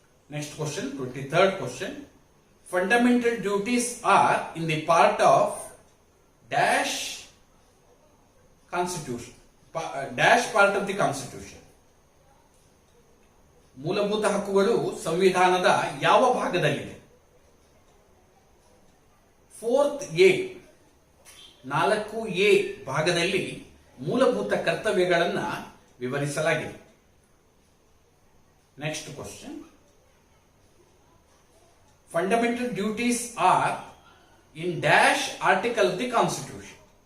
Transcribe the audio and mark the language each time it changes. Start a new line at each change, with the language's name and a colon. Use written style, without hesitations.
English: Next question, 23rd question. Fundamental duties are in the part of dash constitution. Dash part of the constitution.
Kannada: ಮೂಲಭೂತ ಹಕ್ಕುಗಳು ಸಂವಿಧಾನದ ಯಾವ ಭಾಗದಲ್ಲಿದೆ? 4A 4A ಭಾಗದಲ್ಲಿ ಮೂಲಭೂತ ಕರ್ತವ್ಯಗಳನ್ನು ವಿವರಿಸಲಾಗಿದೆ.
English: Next question, fundamental duties are in dash article of the constitution.